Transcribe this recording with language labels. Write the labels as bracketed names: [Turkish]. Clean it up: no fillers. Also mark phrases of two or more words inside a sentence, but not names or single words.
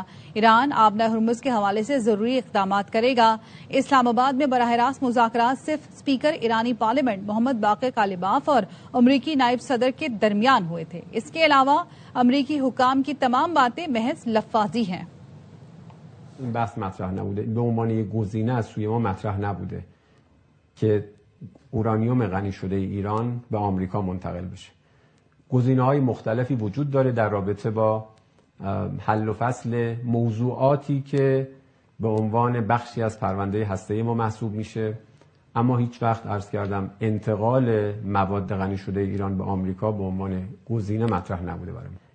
[Urdu] ایران آبنائے ہرمز کے حوالے سے ضروری اقدامات کرے گا۔ اسلام آباد میں براہ راست مذاکرات صرف اسپیکر ایرانی پارلیمنٹ محمد باقر کالباف اور امریکی نائب صدر کے درمیان ہوئے تھے۔ اس کے علاوہ امریکی حکام کی تمام باتیں محض لفاظی ہیں۔ [Persian] این بحث مطرح نبوده، به عنوان یک گزینه از سوی ما مطرح نبوده که اورانیوم غنی شده ایران به آمریکا منتقل بشه. گزینه‌های مختلفی وجود داره در رابطه با حل و فصل موضوعاتی که به عنوان بخشی از پرونده هسته‌ای ما محسوب میشه، اما هیچ وقت عرض کردم انتقال مواد غنی شده ایران به آمریکا به عنوان گزینه مطرح نبوده برای ما.